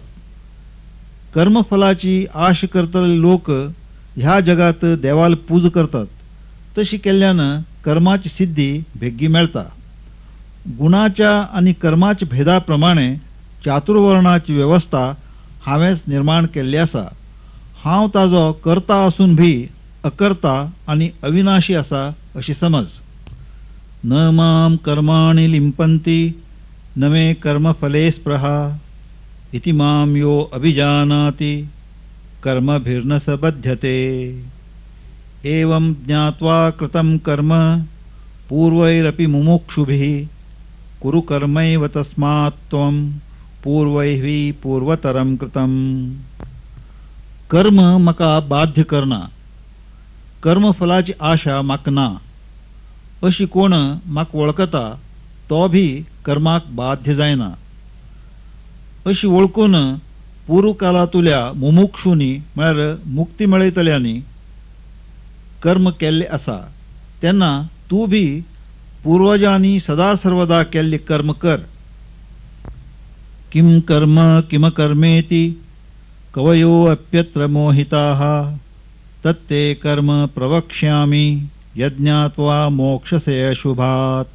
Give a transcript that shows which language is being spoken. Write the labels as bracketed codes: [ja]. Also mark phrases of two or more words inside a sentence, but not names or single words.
[kok] कर्मफलाची आश करतले लोक ह्या जगात देवाल पूज करतात. तशी केल्ल्यान कर्माची सिद्धी बेग्गी मेळटा. गुणाच्या आणि कर्माच्या भेदा प्रमाणे चातुर्वर्णाची व्यवस्था हांवेंच निर्माण केल्ली आसा. हांव ताजो कर्ता असून भी अकर्ता आणि अविनाशी आसा अशी समज. [sa] न मां कर्माणि लिंपन्ति न मे कर्मफले स्पृहा इति मां यो अभिजानाति कर्मभिर्न स बध्यते. एवं ज्ञात्वा कृतं कर्म पूर्वैरपि मुमुक्षुभिः कुरु कर्मैव तस्मात् त्वं पूर्वैः पूर्वतरं कृतं. [kok] कर्म म्हाका बाध्य करना, कर्मफलाची आशा म्हाका ना अशी कोण म्हाका वळखता तो भी कर्माक बाध्य जायना. अशी वळखून पूर्व काळांतल्या मुमुक्षुनी म्हळ्यार मुक्ती मेळयतल्यांनी कर्म केल्ले आसा तेन्ना तूं भी पूर्वजांनी सदा सर्वदा केल्ले कर्म कर. [sa] किम कर्म किम कर्मेति कवयो अप्यत्र मोहिताः तत्ते कर्म प्रवक्ष्यामि यज्ञात्वा मोक्षसे शुभात्.